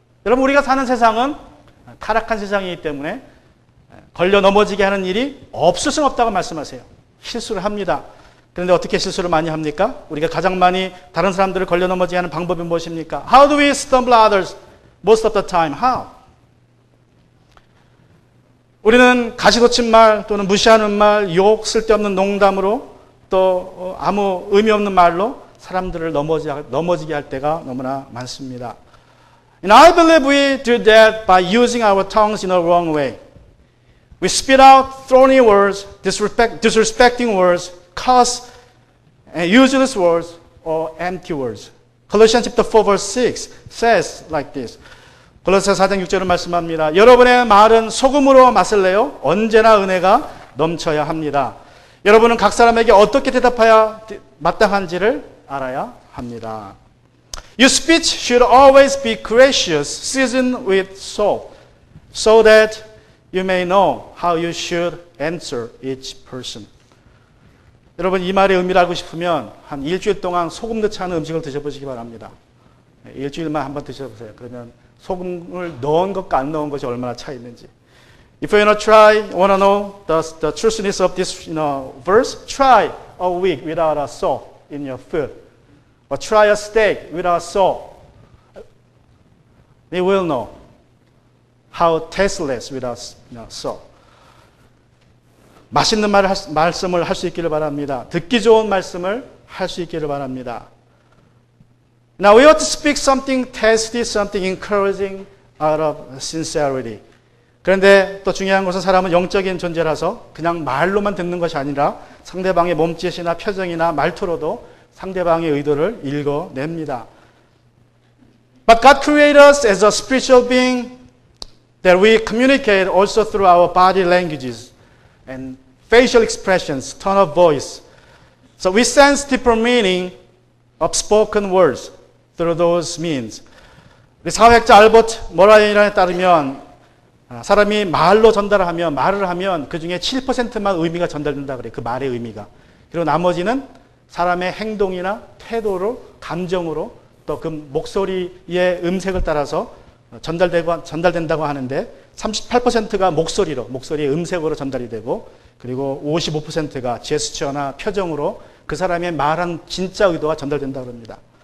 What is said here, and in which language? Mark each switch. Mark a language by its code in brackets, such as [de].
[ko] 여러분, 우리가 사는 세상은 타락한 세상이기 때문에 걸려 넘어지게 하는 일이 없을 수는 없다고 말씀하세요. 실수를 합니다. 그런데 어떻게 실수를 많이 합니까? 우리가 가장 많이 다른 사람들을 걸려 넘어지게 하는 방법이 무엇입니까? [en] How do we stumble others most of the time? How? [ko] 우리는 가시돋친 말 또는 무시하는 말, 욕, 쓸데없는 농담으로 또 아무 의미 없는 말로 사람들을 넘어지게 할 때가 너무나 많습니다. [en] And I believe we do that by using our tongues in a wrong way. We spit out thorny words, disrespecting words, curse, and useless words, or empty words. Colossians chapter 4 verse 6 says like this. [ko] 골로새서 4장 6절은 말씀합니다. 여러분의 말은 소금으로 맛을 내요. 언제나 은혜가 넘쳐야 합니다. 여러분은 각 사람에게 어떻게 대답해야 마땅한지를 알아야 합니다. [en] Your speech should always be gracious, seasoned with salt, so that you may know how you should answer each person. [ko] 여러분, 이 말의 의미를 알고 싶으면 한 일주일 동안 소금 넣지 않은 음식을 드셔보시기 바랍니다. 일주일만 한번 드셔보세요. 그러면 소금을 넣은 것과 안 넣은 것이 얼마나 차이 있는지. [en] If you want to know the truthfulness of this verse, try a week without a salt in your food. Or try a steak without salt. You will know how tasteless without salt. [ko] 맛있는 말씀을 할 수 있기를 바랍니다. 듣기 좋은 말씀을 할 수 있기를 바랍니다. [en] Now we ought to speak something tasty, something encouraging out of sincerity. [ko] 그런데 또 중요한 것은 사람은 영적인 존재라서 그냥 말로만 듣는 것이 아니라 상대방의 몸짓이나 표정이나 말투로도 상대방의 의도를 읽어냅니다. [en] But God created us as a spiritual being that we communicate also through our body languages and facial expressions, tone of voice. So we sense deeper meaning of spoken words through those means. [ko] 우리 사회학자 알버트 모라이란에 따르면 사람이 말로 전달하면 말을 하면 그 중에 7%만 의미가 전달된다 그래요. 그 말의 의미가. 그리고 나머지는 사람의 행동이나 태도로 감정으로 또 그 목소리의 음색을 따라서 전달된다고 하는데 38%가 목소리의 음색으로 전달이 되고 그리고 55%가 제스처나 표정으로 그 사람의 말한 진짜 의도가 전달된다고 합니다.